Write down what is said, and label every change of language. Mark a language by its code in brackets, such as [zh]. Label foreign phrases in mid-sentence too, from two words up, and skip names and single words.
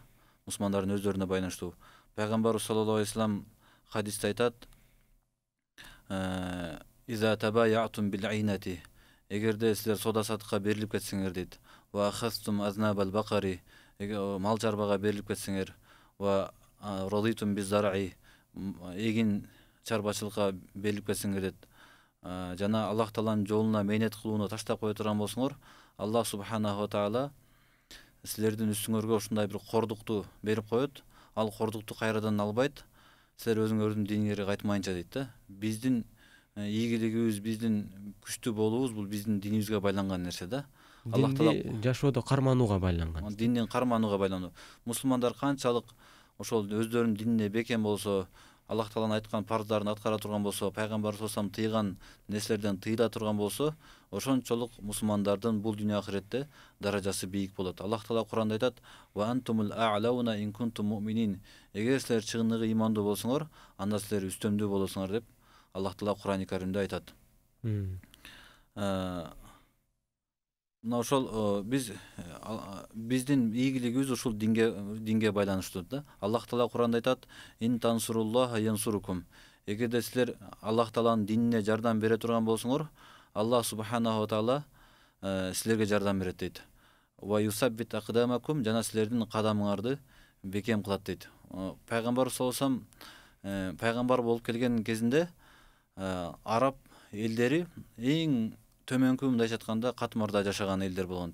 [ky] Мусулмандардын өздөрүнө байланыштуу. Пайгамбарыбыз [ar] صلى الله عليه وسلم [ky] хадисте айтат: [ar] "إذا تبايعتم بالعينة", [ky] эгерде силер соода саттыкка берилип кетсеңер дейт. [ar] "وأخذتم أذناب البقر", [ky] мал чарбага берилип кетсеңер. [ar] "ورضيتم بالزرع", [ky] эгин чарбачылыкка берилип кетсеңер дейт. Жана Аллах Тааланын жолуна мээнет кылууну таштап кое турган болсоңор, [ar] الله سبحانه وتعالى [ky] силердин үстүңөргө ушундай бир кордукту берип коет. Ал кордукту кайрадан албайт, силер өзүңөрдүн диниңерге кайтмайынча дейт да. Биздин ийгилигибиз, биздин күчтүү болуубуз бул биздин динибизге байланган нерсе да. Аллах Таала Динди жашоодо карманууга байланган. диндин карманууга байлануу. Мусулмандар канчалык ошол өздөрүнүн динине бекем болсо, Аллах Тааланын айткан парздарын аткара турган болсо, пайгамбар саллаллаху тыйган нерселерден тыйыла турган болсо, ошончолук мусулмандардын бул дүйнө ахиретте даражасы бийик болот. Аллах Таала Куранда айтат: [ar] "وأنتم الأعلون إن كنتم مؤمنين", [ky] эгер силер чыгыныгы имандуу болсоңор, анда силер үстөмдүү болосуңар деп Аллах Таала Курани Каримде айтат. Мына ошол биздин ийгилигибиз ушул динге байланыштуу да. Аллах Таала Куранда айтат: [ar] "إن تنصروا الله ينصركم", [ky] эгерде силер Аллах Тааланын динине жардам бере турган болсоңор, [ar] الله سبحانه وتعالى [ky] силерге жардам берет дейт. [ar] "ويثبت أقدامكم", [ky] жана силердин кадамыңарды бекем кылат дейт. Пайгамбар [ar] صلى الله عليه وسلم [ky] пайгамбар болуп келген кезинде араб элдери эң төмөнкү, мындайча айтканда, катмарда жашаган элдер болгон.